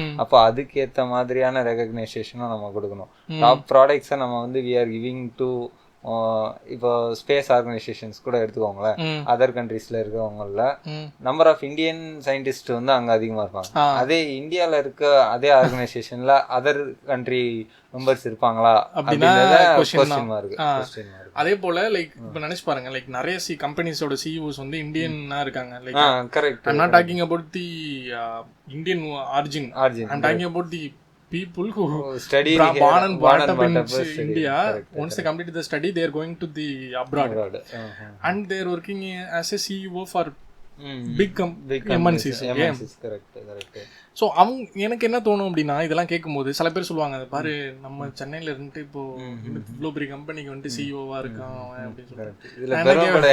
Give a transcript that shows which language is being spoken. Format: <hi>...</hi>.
<ta>அப்போ அதுக்கேற்ற மாதிரியான ரெகக்னைசேஷனும் நம்ம கொடுக்கணும். டாப் ப்ராடக்ட்ஸை நம்ம வந்து</ta> <en>we are giving to,</en> <ta>இப்போ ஸ்பேஸ் ஆர்கனைசேஷன்ஸ் கூட எடுத்துக்கோங்களேன், அதர் கண்ட்ரீஸ்ல இருக்கவங்கள நம்பர் ஆஃப் இந்தியன் சயின்டிஸ்ட் வந்து அங்க அதிகமா இருப்பாங்க. அதே இந்தியால இருக்க அதே ஆர்கனைசேஷன்ல அதர் கண்ட்ரி மெம்பர்ஸ் இருப்பாங்களா அப்படின்றத கொஸ்டின் மார்க். அதே போல லைக் இப்போ நினைச்சு பாருங்க, லைக் நிறைய கம்பெனிஸோட CEOs வந்து இந்தியனா இருக்காங்க.</ta> <en>Like correct. I'm not talking about the Indian origin. I'm talking about the people who study born and brought up in India. Once they complete the study, they are going to the abroad. And they are working as a CEO for big MNCs. correct.</en> <ta>So அவங்க எனக்கு என்ன தோணும் அப்படின்னா, இதெல்லாம் கேட்கும்போது சில பேர் சொல்லுவாங்க, பாரு நம்ம சென்னையில இருந்துட்டு இப்போ இவ்வளோ பெரிய கம்பெனிக்கு வந்துட்டு சிஇஓவா இருக்கான் அப்படின்னு சொல்லிட்டு</ta>